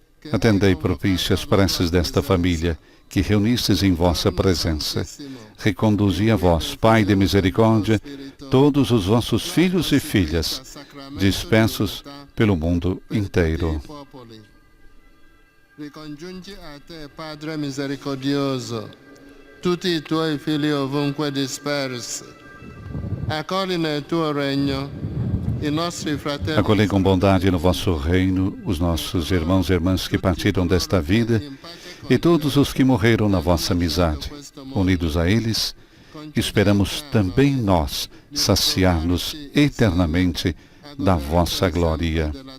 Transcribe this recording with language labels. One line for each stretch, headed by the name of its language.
Portuguese: Atendei propício as preces desta família, que reunistes em vossa presença. Reconduzi a vós, Pai de misericórdia, todos os vossos filhos e filhas, dispersos pelo mundo inteiro.
Italian: Ricongiungi a te, Padre misericordioso, tutti i tuoi figli ovunque dispersi. Accogli nel tuo regno i nostri fratelli.
Portuguese: Acolhei com bondade no vosso reino os nossos irmãos e irmãs que partiram desta vida e todos os que morreram na vossa amizade. Unidos a eles, esperamos também nós saciar-nos eternamente da vossa glória.